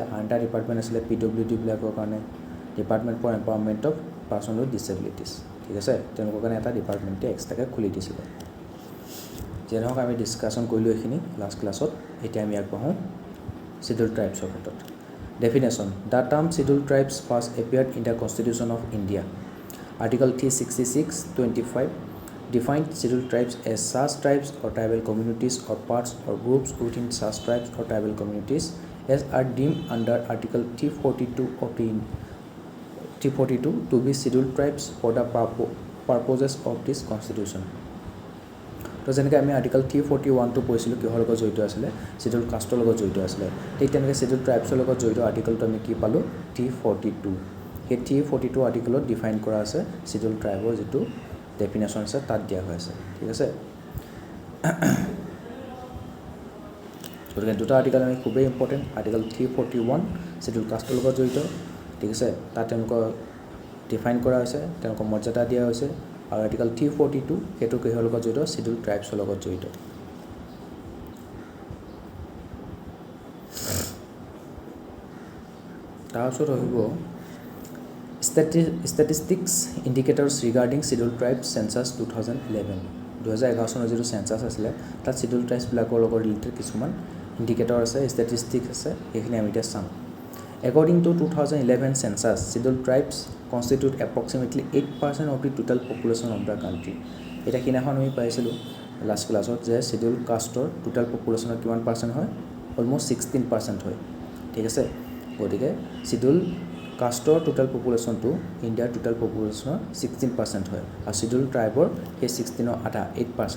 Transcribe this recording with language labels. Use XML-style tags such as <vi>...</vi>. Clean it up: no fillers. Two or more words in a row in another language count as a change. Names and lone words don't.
<as>আন এটা ডিপাৰ্টমেণ্ট আছিলে PWTবিলাকৰ কাৰণে,</as> <en>department for empowerment of person with disabilities,</en> <as>ঠিক আছে। তেওঁলোকৰ কাৰণে এটা ডিপাৰ্টমেণ্টে এক্সট্ৰাকৈ খুলি দিছিলে। যেনে হওক আমি ডিছকাশ্যন কৰিলোঁ এইখিনি</as> <en>last class.</en> <as>এতিয়া আমি আগবাঢ়োঁ</as> <en>scheduled tribes</en> <as>ক্ষেত্ৰত। ডেফিনেশ্যন:</as> <en>the term scheduled tribes first appeared in the constitution of India. Article 366(25) defined scheduled tribes as such tribes or tribal communities or parts or groups within such tribes or tribal communities as are deemed under Article 342 to be scheduled tribes for the purposes of this constitution.</en> <as>তো যেনেকৈ আমি আৰ্টিকল 341টো পঢ়িছিলোঁ কিহৰ লগত জড়িত আছিলে,</as> <en>scheduled caste</en> <as>লগত জড়িত আছিলে, ঠিক তেনেকৈ</as> <en>scheduled tribes</en> <as>লগত জড়িত আৰ্টিকলটো আমি কি পালোঁ, 342। সেই 342 আৰ্টিকলত ডিফাইন কৰা আছে</as> <en>scheduled tribe</en> <as>যিটো ডেফিনেশ্যন আছে তাত দিয়া হৈ আছে, ঠিক আছে। গতিকে দুটা আৰ্টিকল আমি খুবেই ইম্পৰ্টেণ্ট। আৰ্টিকল 341</as> <en>scheduled caste</en> <as>লগত জড়িত, ঠিক আছে, তাত তেওঁলোকৰ ডিফাইন কৰা হৈছে, তেওঁলোকৰ মৰ্যাদা দিয়া হৈছে। আৰু আৰ্টিকল 342 সেইটো কিহৰ লগত জড়িত,</as> <en>scheduled tribes</en> <as>লগত জড়িত। তাৰপিছত আহিব</as> <en>Statistics indicators regarding scheduled tribes census 2011.</en> <as>2011 চনৰ যিটো চেঞ্চাছ আছিলে তাত</as> <en>scheduled tribes</en> <as>লগত ৰিলেটেড কিছুমান ইণ্ডিকেটৰ আছে, ষ্টেটিষ্টিক্স আছে, সেইখিনি আমি এতিয়া চাম।</as> <en>According to 2011 census, scheduled tribes constitute approximately 8% of the total population of the country.</en> <as>এটা সিদিনাখন আমি পাইছিলোঁ</as> <en>last class</en> <as>যে</as> <en>scheduled caste total population</en> <as>কিমান পাৰ্চেণ্ট হয়, অলমষ্ট 16% হয়, ঠিক আছে। গতিকে</as> <en>scheduled caste total population India total population</en> <as>16% হয়, আৰু</as> <en>scheduled tribe</en> <as>সেই 16ৰ আধা 8%।</as>